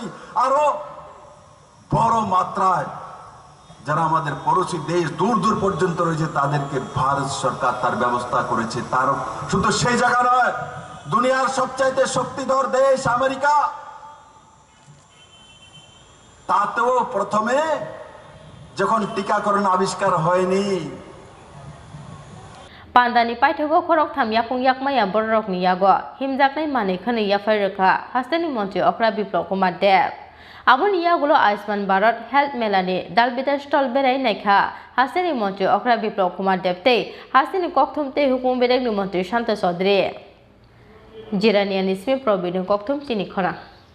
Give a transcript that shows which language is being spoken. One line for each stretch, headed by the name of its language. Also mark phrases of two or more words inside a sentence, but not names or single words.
Bangla: আরো বড় মাত্রায় যারা আমাদের পড়োশী দেশ দূর দূর পর্যন্ত রয়েছে তাদেরকে ভারত সরকার তার ব্যবস্থা করেছে। তারও শুধু সেই জায়গা নয়, দুনিয়ার সবচাইতে শক্তিধর দেশ আমেরিকা, তাতেও প্রথমে যখন টিকাকরণ আবিষ্কার হয়নি,
Kok Borok: Pandani paithogo khorok tham yapung yakmaya borok ni yago himjaknai mane khani yafairkha hasteni Mantri Okra biplop kumar dev aboni yagulo Ayushman Bharat health melani dalbitar stall berai naikha hasteni Mantri Okra biplop kumar dev te hasteni kokthum te hukum berek ni Mantri Shanta Chaudhary Jirania Nismi Probinu Koktum Chini Khorang.